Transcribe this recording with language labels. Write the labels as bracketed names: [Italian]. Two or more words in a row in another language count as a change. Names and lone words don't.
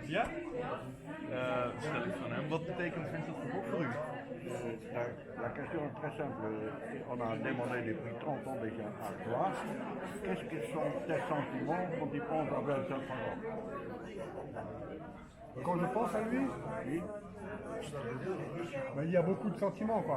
[Dutch] Ja? Stel ik van hem. Wat betekent Vincent van Gogh voor u? [French] La question est très simple. On a demandé depuis 30 ans déjà à toi, qu'est-ce que sont tes sentiments quand tu penses à Vincent van Gogh? Quand je pense à lui, Oui. ben, il y a beaucoup de sentiments, quoi.